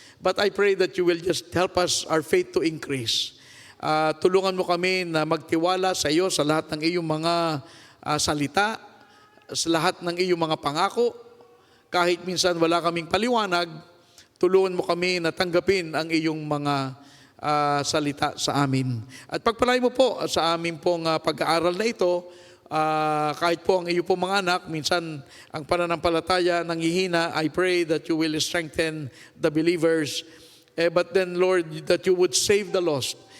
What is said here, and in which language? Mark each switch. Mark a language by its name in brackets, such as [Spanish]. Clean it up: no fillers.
[English] But I pray that you will just help us, our faith to increase. [Filipino] Tulungan mo kami na magtiwala sa iyo sa lahat ng iyong mga salita, sa lahat ng iyong mga pangako. Kahit minsan wala kaming paliwanag, tulungan mo kami na tanggapin ang iyong mga salita sa amin. At pagpalain mo po sa amin pong pag-aaral na ito, kahit po ang iyo po mga anak, minsan ang pananampalataya nanghihina, [English] I pray that you will strengthen the believers. But then, Lord, that you would save the lost.